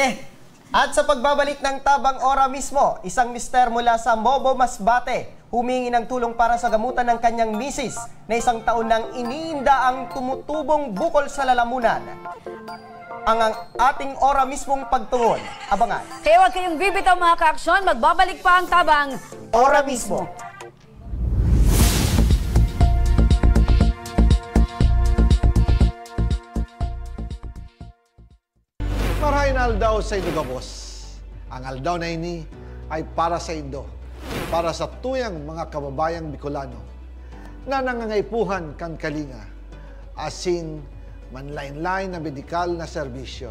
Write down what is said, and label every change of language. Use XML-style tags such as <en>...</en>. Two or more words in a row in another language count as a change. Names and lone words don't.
<tl>At sa pagbabalik ng Tabang Ora mismo, isang mister mula sa Mobo, Masbate, humingi ng tulong para sa gamutan ng kanyang misis na isang taon nang iniinda ang tumutubong bukol sa lalamunan. Ang ating Ora mismong pagtugon. Abangan. Kaya huwag kayong bibitaw mga ka-aksyon. Magbabalik pa ang Tabang Ora mismo.</tl> <bik>Marahin aldaw sa Indo Gabos. Ang aldaw na ini ay para sa Indo, para sa tuyang mga kababayang Bicolano na nangangaipuhan kan kalinga, asin manlain-lain na medikal na serbisyo.</bik>